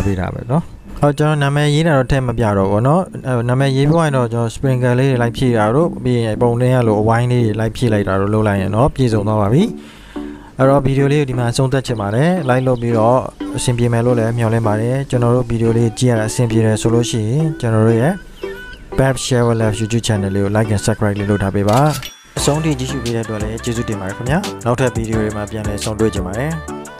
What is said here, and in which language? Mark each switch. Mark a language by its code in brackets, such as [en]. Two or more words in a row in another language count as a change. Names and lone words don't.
[my] ပေးတာပဲเนาะကျွန်တော်နာမည်ရေးတာတော့ထည့်မပြတော့ဘောเนาะနာမည်ရေးပြီးတော့ကျွန်တော် sprinkle လေးတွေလိုက်ဖြည့်တာတို့ပြီးရင်ပုံလေးရလို့အဝိုင်းလေးတွေလိုက်ဖြည့်လိုက်တာတို့လုပ်လိုက်ရင်เนาะပြည့်စုံသွားပါပြီအဲ့တော့ဗီဒီယိုလေးကိုဒီမှာအဆုံးသတ်ချင်ပါတယ် like လုပ်ပြီးတော့အဆင်ပြေမယ်လို့လည်းမျှော်လင့်ပါတယ်ကျွန်တော်တို့ဗီဒီယိုလေးကြည့်ရတာအဆင်ပြေတယ်ဆိုလို့ရှိရင်ကျွန်တော်တို့ရဲ့ Bab Share Live YouTube channel လေးကို [en] like and subscribe [my] လေးလုပ်ထားပေးပါအဆုံးထိကြည့်ရှုပေးတဲ့အတွက်လည်းကျေးဇူးတင်ပါတယ်ခင်ဗျာနောက်ထပ်ဗီဒီယိုတွေမှာပြန်လည်ဆုံတွေ့ကြပါမယ်